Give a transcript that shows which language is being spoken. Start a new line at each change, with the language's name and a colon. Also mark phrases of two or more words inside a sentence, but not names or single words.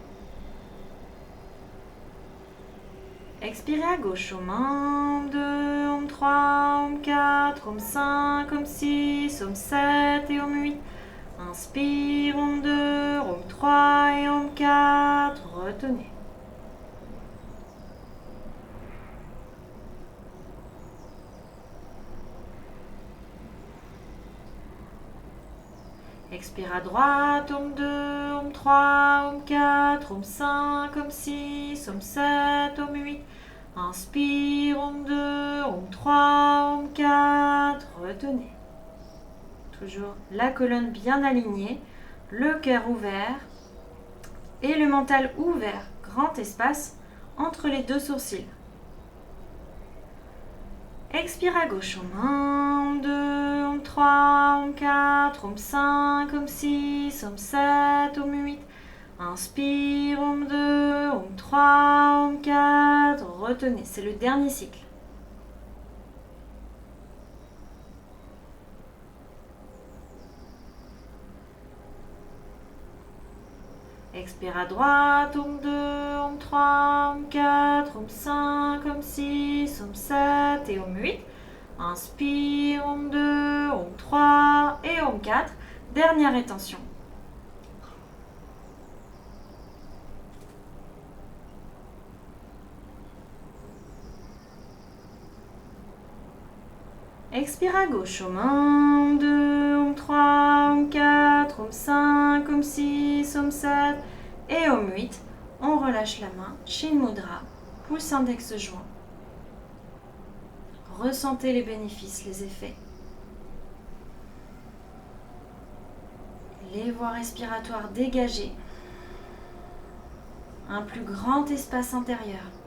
French: Expirez à gauche, Om 1, Om 2, Om Om 3, Om 4, Om 5, Om 6, Om 7 et Om 8. Inspire, Om 2, Om 3 et Om 4. Retenez. Expire à droite, Om 2, Om 3, Om 4, Om 5, Om 6, Om 7, Om 8. Inspire, Om 2, Om 3, Om 4. Retenez. Toujours la colonne bien alignée, le cœur ouvert et le mental ouvert. Grand espace entre les deux sourcils. Expire à gauche, Om 1, Om 2, Om 3, Om 4, Om 5, Om 6, Om 7, Om 8. Inspire, Om 2, Om 3, Om 4. Retenez, c'est le dernier cycle. Expire à droite, Om 2, Om 3, Om 4, Om 5, Om 6, Om 7 et Om 8. Inspire, Om 2, Om 3 et Om 4. Dernière rétention. Expire à gauche, Om 1, Om 2, Om 3, Om 4, Om 5, Om 6, Om 7 et Om 8. On relâche la main, Shin Mudra, pouce index joint. Ressentez les bénéfices, les effets. Les voies respiratoires dégagées. Un plus grand espace intérieur.